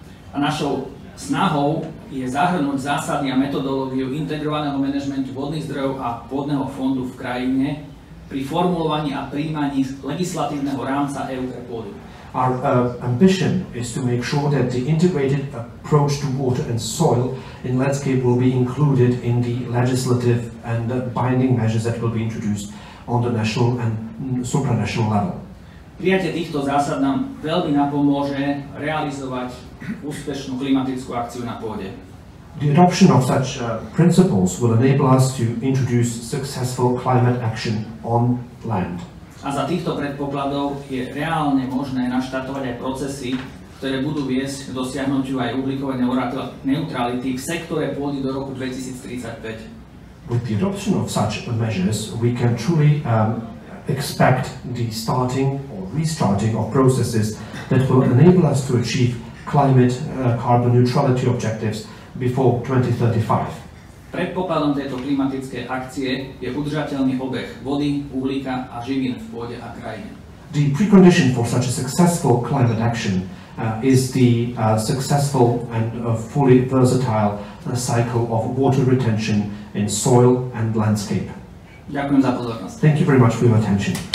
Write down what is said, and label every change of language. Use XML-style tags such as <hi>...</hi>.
<sk>A našou snahou je zahrnúť zásady a metodológiu integrovaného manažmentu vodných zdrojov a pôdneho fondu v krajine pri formulovaní a prijímaní legislatívneho rámca EÚ pre pôdu.</sk> <en>Our ambition is to make sure that the integrated approach to water and soil in landscape will be included in the legislative and binding measures that will be introduced on the national and supranational level.</en> <sk>Prijatie týchto zásad nám veľmi napomôže realizovať úspešnú klimatickú akciu na pôde.</sk> <en>The adoption of such principles will enable us to introduce successful climate action on land.</en> <sk>A za týchto predpokladov je reálne možné naštartovať aj procesy, ktoré budú viesť k dosiahnutiu aj uhlíkovej neutrality v sektore pôdy do roku 2035.</sk> <en>With the adoption of such measures, we can truly expect the starting or restarting of processes that will enable us to achieve climate carbon neutrality objectives before 2035.</en> <sk>Predpokladom tejto klimatickej akcie je udržateľný obeh vody, uhlíka a živín v pôde a krajine.</sk> <en>The precondition for such a successful climate action is the successful and fully versatile cycle of water retention in soil and landscape.</en> <sk>Ďakujem za pozornosť.</sk> <en>Thank you very much for your attention.</en>